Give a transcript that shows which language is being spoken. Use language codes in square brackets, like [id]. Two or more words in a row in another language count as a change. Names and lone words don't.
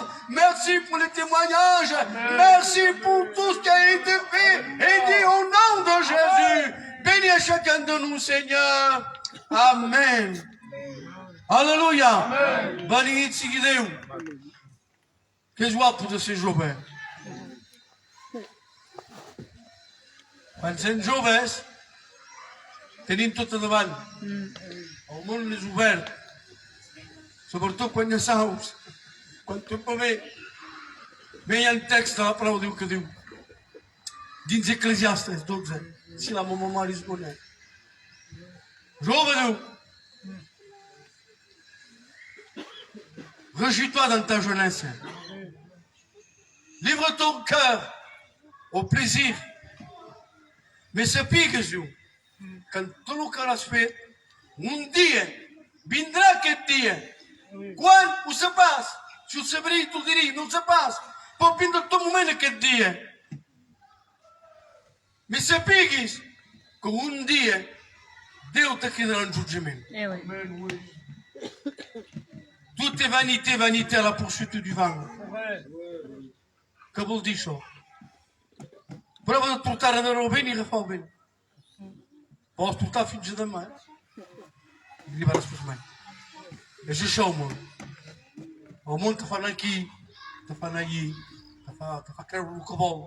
[fr] Merci pour les témoignages. Merci pour tout ce qui a été fait et dit au nom de Jésus. Bénis à chacun de nous, Seigneur. Amen. Alléluia. Béni Dieu. Que joie pour de ces joves. [ca] Quan sents joves, tenim tot a davant. El món és obert. Sobretot quan hi ha saus. Quan tot va bé. Bé, hi ha un text de la paraula diu que diu, dins Eclesiastes 12, si la meva memòria és bona. Jove diu, [fr] réjouis-toi dans ta jeunesse. Livre ton cœur au plaisir. [ca] Mais sapigues, diu, que en tot el que l'has fet, un dia, vindrà aquest dia. Quan? Ho sé pas. Si ho sabria, t'ho diria, no ho sé pas. Pot vindre tot moment aquest dia. Mais sapigues que un dia Déu te cridarà en jutjament. [fr] Tout est vanité, vanité à la poursuite du vent. [ca] Què vol dir això? Prova de portar a veure el vent i agafar el vent. Vols portar fins a demà, i li vas després mai. És això el món. El món te fa anar aquí, te fa anar allí, te fa creure el que vol.